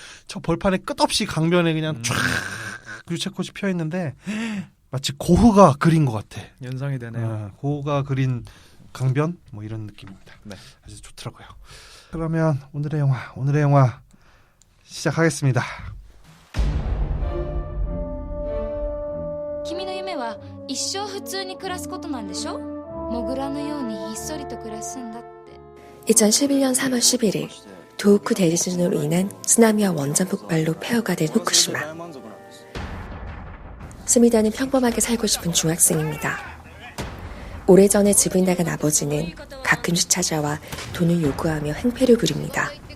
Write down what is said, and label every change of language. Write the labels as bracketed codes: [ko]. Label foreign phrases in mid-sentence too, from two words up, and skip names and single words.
[ko] 저 벌판에 끝없이 강변에 그냥 쫙 유채꽃이 피어 있는데 마치 고흐가 그린 것 같아. 연상이 되네요. 고흐가 그린 강변 뭐 이런 느낌입니다. 네. 아주 좋더라고요. 그러면 오늘의 영화 시작하겠습니다. [ja] 君の夢は一生普通に暮らすことなんでしょモグラのようにひっそりと暮らすんだって [ko] 2011년 3월 11일 도호쿠 대지진으로 인한 쓰나미와 원전 폭발로 폐허가 된 후쿠시마. 스미다는 평범하게 살고 싶은 중학생입니다. 오래전에 집을 나간 아버지는 가끔씩 찾아와 돈을 요구하며 행패를 부립니다.